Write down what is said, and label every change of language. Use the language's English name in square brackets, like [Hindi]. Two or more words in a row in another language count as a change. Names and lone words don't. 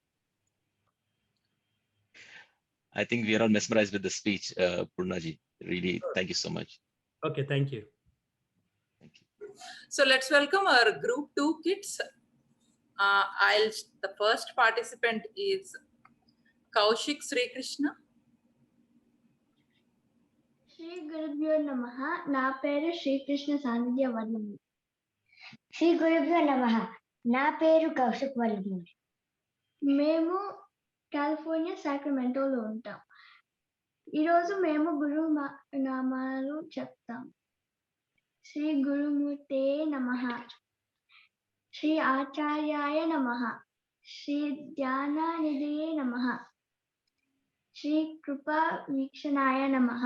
[English] I think we are all mesmerized with the speech, Purna ji. Really, thank you so much. Okay, thank you. Thank you. So let's welcome our group 2 kids. The first participant is Kaushik Sri Krishna. [Sanskrit] श्री गुरुभ्यो नमः. [Telugu] Na peru Shri Krishna Sandhya Varnam. [Sanskrit] श्री गुरुभ्यो नमः. [Telugu] Na peru Kaushik Varnam. Memu California Sacramento lo ఉంటాం. ఈరోజు మేము గురు నామాలు చెప్తాం. [Sanskrit] శ్రీ గురుమూర్తే నమః. శ్రీ ఆచార్యాయ నమః. శ్రీ ధ్యాననిధయే నమః. శ్రీ కృపా వీక్షణాయ నమః.